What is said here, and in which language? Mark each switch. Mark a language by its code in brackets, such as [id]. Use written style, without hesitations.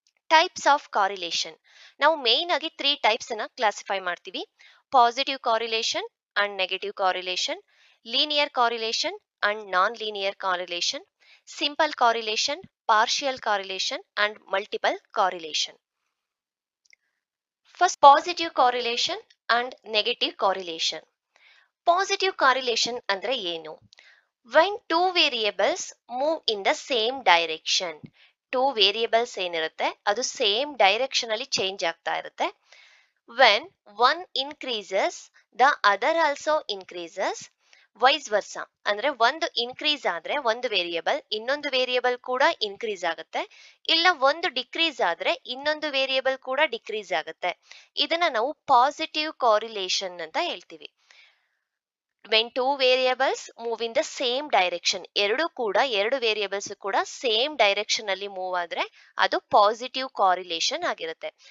[kn] Types of correlation ನಾವು main ಆಗಿ 3 types ಅನ್ನ ಕ್ಲಾಸಿಫೈ ಮಾಡ್ತೀವಿ. Positive correlation and negative correlation, linear correlation and non linear correlation, simple correlation, partial correlation and multiple correlation. [en] First, positive correlation and negative correlation. Positive correlation [kn] ಅಂದ್ರೆ ಏನು? [en] When two variables move in the same direction. [kn] Two variables ಏನಿರುತ್ತೆ ಅದು same direction ಅಲ್ಲಿ change ಆಗ್ತಾ ಇರುತ್ತೆ. [en] When one increases, the other also increases. [kn] Wise ವರ್ಸ ಅಂದ್ರೆ ಒಂದು ಇನ್ಕ್ರೀಸ್ ಆದ್ರೆ ಒಂದು ವೇರಿಯೇಬಲ್ ಇನ್ನೊಂದು ವೇರಿಯೇಬಲ್ ಕೂಡ ಇನ್ಕ್ರೀಸ್ ಆಗುತ್ತೆ, ಇಲ್ಲ ಒಂದು ಡಿಕ್ರೀಸ್ ಆದ್ರೆ ಇನ್ನೊಂದು ವೇರಿಯೇಬಲ್ ಕೂಡ ಡಿಕ್ರೀಸ್ ಆಗುತ್ತೆ. ಇದನ್ನ ನಾವು ಪಾಸಿಟಿವ್ ಕಾರಿಲೇಷನ್ ಅಂತ ಹೇಳ್ತೀವಿ. [en] when two variables move in the same direction, [kn] ಎರಡು ವೇರಿಯೇಬಲ್ಸ್ ಕೂಡ ಸೇಮ್ ಡೈರೆಕ್ಷನ್ ಅಲ್ಲಿ ಮೂವ್ ಆದ್ರೆ ಅದು ಪಾಸಿಟಿವ್ ಕಾರಿಲೇಷನ್ ಆಗಿರುತ್ತೆ.